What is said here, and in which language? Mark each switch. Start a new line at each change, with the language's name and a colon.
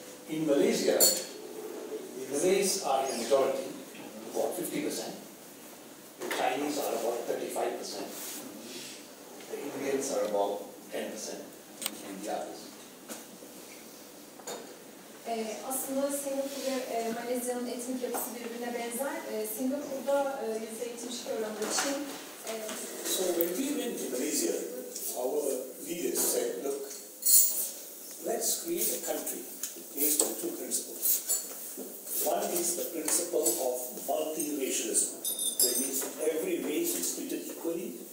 English: In Malaysia, the Malays are in majority, about 50%. The Chinese are about 35%. The Indians are about 10%, and the others.
Turkish: Aslında Singapur ve Malezya'nın etnik yapısı birbirine benzer. Singapur'da %72 oranında Çin.
English: So when we went to Malaysia, our leaders said, look, let's create a country based on two principles. One is the principle of multiracialism. That means every race is treated equally.